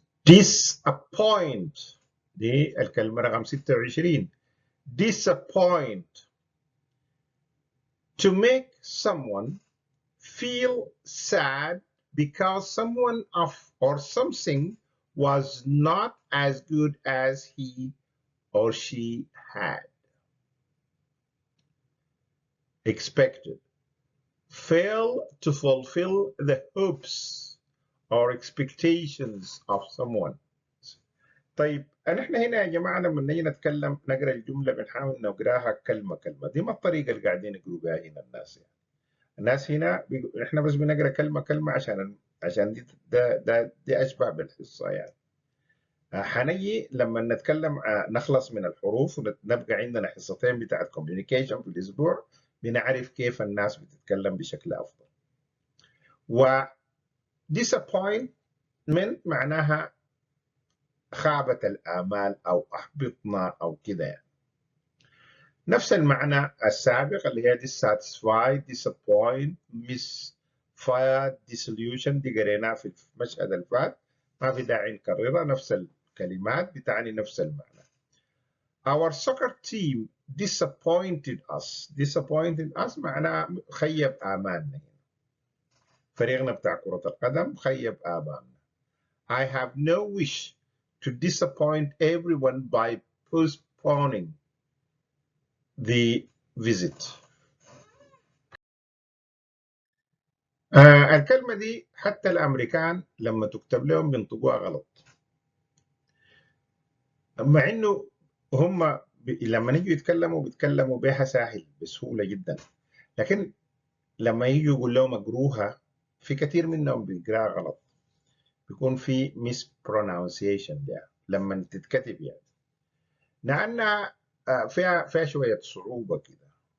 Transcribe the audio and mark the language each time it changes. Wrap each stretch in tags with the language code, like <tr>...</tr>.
<ar>Disappoint دي الكلمة رقم 26.</ar> <en>Disappoint, to make someone feel sad because someone or something was not as good as he or she had expected. Fail to fulfill the hopes or expectations of someone.</en> <ar>طيب نحن هنا يا جماعه لما نيجي نتكلم نقرا الجمله بنحاول نقراها كلمه كلمه، دي ما الطريقه اللي قاعدين يقروا بها هنا الناس يعني. الناس هنا احنا بس بنقرا كلمه كلمه عشان دي اشبه بالحصه يعني. حنجي لما نتكلم نخلص من الحروف ونبقى عندنا حصتين بتاعت كوميونيكيشن في الاسبوع، بنعرف كيف الناس بتتكلم بشكل افضل. و disappointment معناها خابت الآمال أو أحبطنا أو كده يعني. نفس المعنى السابق اللي هي</ar> <en>dissatisfied, disappoint, misfired, disillusion،</en> <ar>دي قريناها في المشهد اللي فات، ما في داعي نكررها، نفس الكلمات بتعني نفس المعنى.</ar> <en>Our soccer team disappointed us</en> <ar>معناها خيب آمالنا. فريقنا بتاع كرة القدم خيب آمالنا.</ar> <en>I have no wish to disappoint everyone by postponing the visit.</en> <ar>الكلمة دي حتى الأمريكان لما تكتب لهم بينطقوها غلط، مع إنه هم لما يجوا يتكلموا بيتكلموا بها سهل بسهولة جدا، لكن لما يجوا يقول لهم اقروها في كثير منهم بيقراها غلط، بيكون في mispronunciation ده لما تتكتب يعني، لأنها فيها شوية صعوبة كده.</ar>